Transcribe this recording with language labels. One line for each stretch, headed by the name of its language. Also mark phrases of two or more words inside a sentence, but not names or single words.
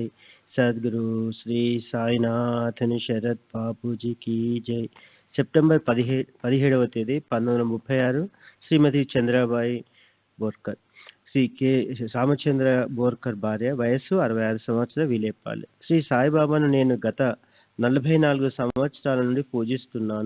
Hindi: सद्गुरु श्री साईनाथ शरद बाबू जी की जय।
Telugu: సెప్టెంబర్ 17వ తేదీ 1936 శ్రీమతి చంద్రబాయి బోర్కర్, శ్రీ కె రామచంద్ర బోర్కర్ భార్య, వయస్సు 66 సంవత్సరాల, విలేపాలి. శ్రీ సాయిబాబాను నేను గత 44 సంవత్సరాల నుండి పూజిస్తున్నాను.